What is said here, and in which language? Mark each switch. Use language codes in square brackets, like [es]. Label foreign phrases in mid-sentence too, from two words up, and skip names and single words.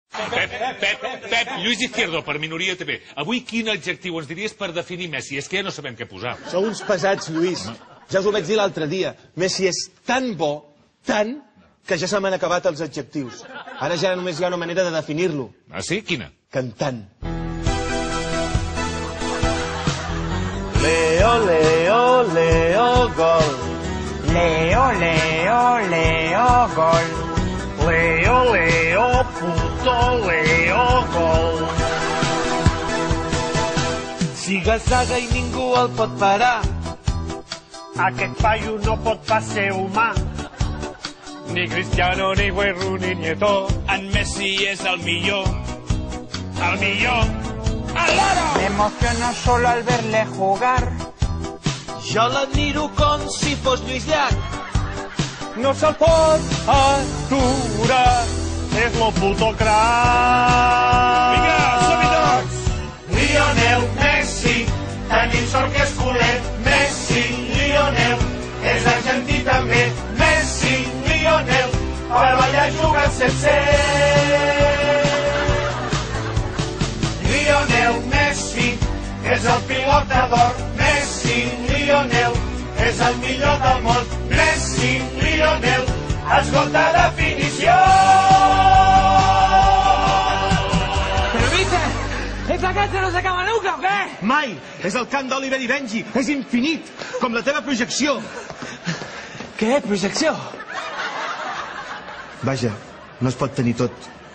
[ca] Pep, Lluís Izquierdo, per Minoria TV. Avui quin adjectiu ens diries per definir Messi? És que ja no sabem què posar. Sou uns pesats, Lluís. Ja us ho vaig dir l'altre dia. Messi és tan bo, tant, que ja se m'han acabat els adjectius. Ara ja només hi ha una manera de definir-lo. Ah, sí? Quina? Cantant. Leo, Leo, Leo, gol. Leo, Leo, Leo, gol. Leo, Leo, puto Leo, gol. Siga saga i ningú el pot parar. Aquest paio no pot pas ser humà. Ni Cristiano, ni Guerrero, ni Nieto. En Messi és el millor. El millor. [es] Me emociono solo al verle jugar. [ca] Jo l'admiro com si fos Lluís Llach. No se'l pot aturar. És lo puto crac. Vinga, som-hi tots! Lionel Messi, tenim sort que és culer. Messi, Lionel, és argentí també. Messi, Lionel, per ballar jugant sencer. Lionel Messi, és el pilota d'or. Messi, Lionel, és el millor del món. Messi, Lionel, escolta definició. [es] Pero dice, ¿esta cancha no se acaba nunca o qué? [ca] Mai! És el cant d'Oliver i Benji. És infinit, com la teva projecció. [es] ¿Qué projecció? [ca] Vaja, no es pot tenir tot.